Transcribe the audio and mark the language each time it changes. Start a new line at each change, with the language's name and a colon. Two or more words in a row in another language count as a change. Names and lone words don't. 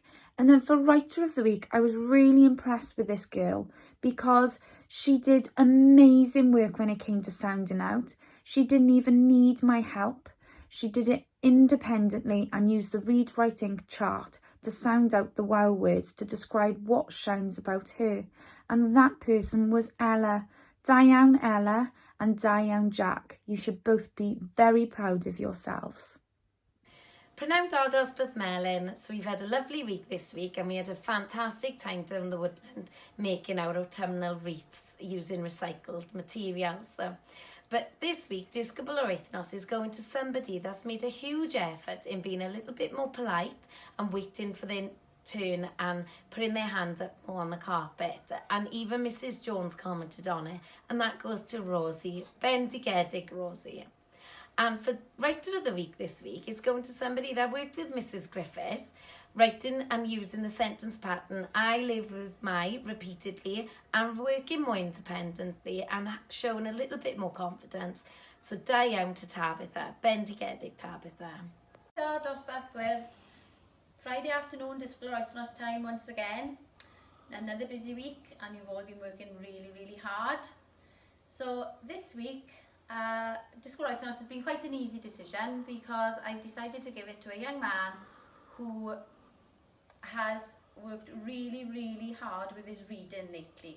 English: And then for Writer of the Week, I was really impressed with this girl because she did amazing work when it came to sounding out. She didn't even need my help. She did it independently and used the read writing chart to sound out the wow words to describe what shines about her. And that person was Ella.
Welsh: Da iawn, Ella, and da iawn, Jack.
English: You should both be very proud of yourselves.
Welsh: Prynawn da dosbarth Melin.
English: So we've had a lovely week this week and we had a fantastic time down the woodland making our autumnal wreaths using recycled materials. But this week,
Welsh: Disgwyl yr Wythnos
English: is going to somebody that's made a huge effort in being a little bit more polite and waiting for their turn and putting their hand up more on the carpet. And even Mrs. Jones commented on it, and that goes to Rosie.
Welsh: Bendigedig, Rosie.
English: And for Writer of the Week this week, it's going to somebody that worked with Mrs. Griffiths, writing and using the sentence pattern, I live with my, repeatedly, and working more independently and showing a little bit more confidence. So
Welsh: da iawn
English: to Tabitha, bendigedig Tabitha.
Welsh: Da dosbarth Gwyrdd.
English: Friday afternoon,
Welsh: Disgwyl yr Wythnos
English: time once again. Another busy week and you've all been working really, really hard. So this week,
Welsh: Disgwyl yr Wythnos
English: has been quite an easy decision because I've decided to give it to a young man who has worked really, really hard with his reading lately.